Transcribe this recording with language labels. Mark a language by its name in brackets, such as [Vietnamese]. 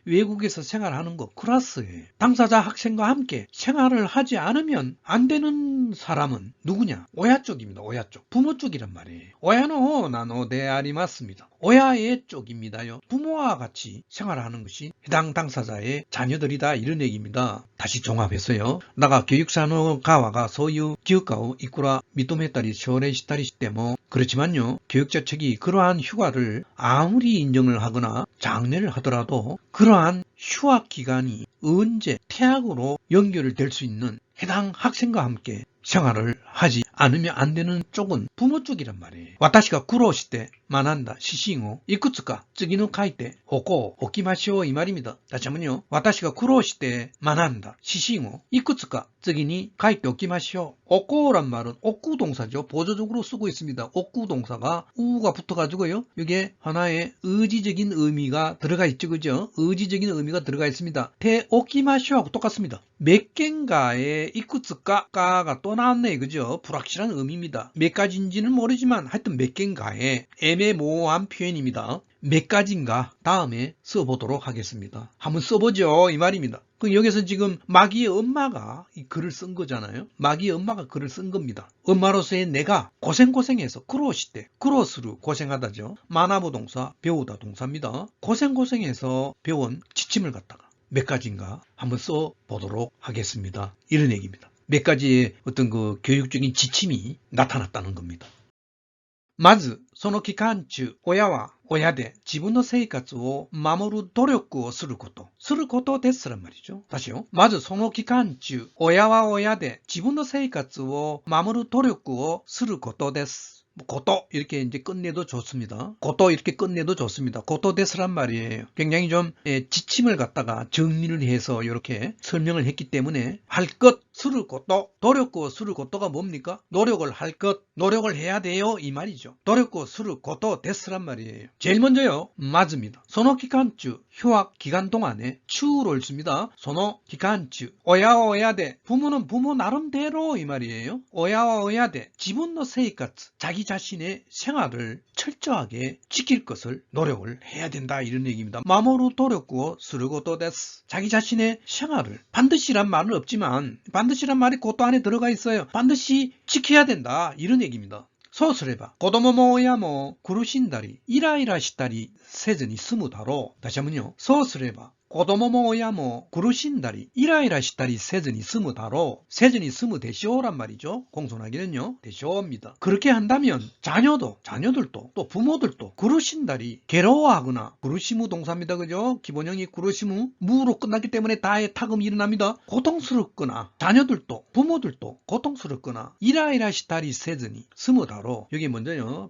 [Korean] 외국에서 생활하는 거 쿠라스예요. 당사자 학생과 함께 생활을 하지 않으면 안 되는 사람은 누구냐? 오야 쪽입니다. 오야 쪽. 부모 쪽이란 말이에요. 오야노 나노 데아리마스입니다. 오야의 쪽입니다요. 부모와 같이 생활하는 것이 해당 당사자의 자녀들이다 이런 얘기입니다. 다시 종합해서요. [Japanese] 나가 교육자의 가와가 소유 교과をいくら認めたり奨励したりしても [Korean] 그렇지만요. 교육자 측이 그러한 휴가를 아무리 인정을 하거나 장려를 하더라도 그러한 휴학 기간이 언제 태학으로 연결될 수 있는 해당 학생과 함께 생활을 하지 않으면 안 되는 쪽은 부모 쪽이란 말이에요. [Japanese] 私が苦労して学んだ指針をいくつか次の書いておこう、おきましょう [Korean] 이 말입니다. 다시 한번요. [Japanese] 私が苦労して学んだ指針をいくつか次に書いておきましょう. [Korean] 오꼬란 말은 옥구 동사죠. 보조적으로 쓰고 있습니다. 옥구 동사가 우가 붙어가지고요. 여기에 하나의 의지적인 의미가 들어가 있죠. 그죠? 의지적인 의미가 들어가 있습니다. 테오키마쇼하고 똑같습니다. 몇 개인가의 이쿠츠까가 또 나왔네. 그죠? 불확실한 의미입니다. 몇 가지인지는 모르지만 하여튼 몇 개인가의 애매모호한 표현입니다. 몇 가지인가 다음에 써보도록 하겠습니다. 한번 써보죠 이 말입니다. 그 여기서 지금 마기의 엄마가 이 글을 쓴 거잖아요. 마기의 엄마가 글을 쓴 겁니다. 엄마로서의 내가 고생해서 크로시때 크로스루 고생하다죠. 마나부 동사 배우다 동사입니다. 고생해서 배운 지침을 갖다가 몇 가지인가 한번 써보도록 하겠습니다. 이런 얘기입니다. 몇 가지의 어떤 그 교육적인 지침이 나타났다는 겁니다. [Japanese] まず、その期間中、親は親で自分の生活を守る努力をすること。することですら [Korean] 말이죠。 다시요。 [Japanese] まずその期間中、親は親で自分の生活を守る努力をすることです。 [Korean] 고도 이렇게 이제 끝내도 좋습니다. 고도 이렇게 끝내도 좋습니다. 고도 데스란 말이에요. 굉장히 좀 지침을 갖다가 정리를 해서 이렇게 설명을 했기 때문에 할 것, 수를 고도, 노력고 수를 고도가 뭡니까? 노력을 할 것, 노력을 해야 돼요 이 말이죠. 노력고 수를 고도 데스란 말이에요. 제일 먼저요, 맞습니다. 소노 기간주 휴학 기간 동안에 추를 씁니다. 소노 기간주 오야와 오야대 부모는 부모 나름대로 이 말이에요. 오야와 오야대 지분노 세이카츠 자기 자신의 생활을 철저하게 지킬 것을 노력을 해야 된다 이런 얘기입니다. 마모루 도력고 스르고도 데스 자기 자신의 생활을 반드시란 말은 없지만 반드시란 말이 그것도 안에 들어가 있어요. 반드시 지켜야 된다 이런 얘기입니다. [Japanese] そうすれば子供も親も苦しんだりイライラしたりせずに済むだろう。 [Korean] 다시 한번요. [Japanese] そうすれば子供も親も苦しんだりイライラしたりせずに済むだろう。せずに済むでしょう [Korean] 란 말이죠. 공손하기는요. 되쇼입니다. 그렇게 한다면 자녀들도 또 부모들도苦しんだり괴로워하거나苦しむ동사입니다. 그죠? 기본형이苦しむ무로 끝났기 때문에 다의 타금이 일어납니다. 고통스럽거나 자녀들도 부모들도 고통스럽거나 이라이라 시다리 세즈니 스무다로 여기 먼저요.